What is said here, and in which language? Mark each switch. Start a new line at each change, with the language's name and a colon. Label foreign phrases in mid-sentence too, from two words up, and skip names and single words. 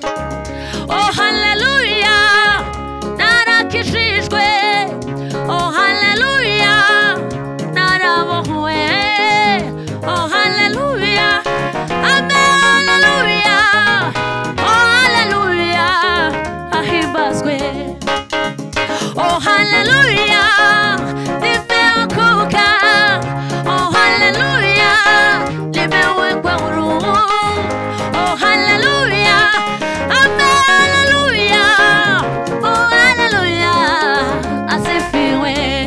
Kinyarwanda: Oh hallelujah, narakijijwe. Oh hallelujah, narabohowe. Oh hallelujah, amen hallelujah. Oh hallelujah, ahimbazwe.
Swahili: Oh hallelujah, nimeokoka. Oh hallelujah, nimewekwa huru. Oh hallelujah, amen hallelujah. Oh hallelujah, asifiwe.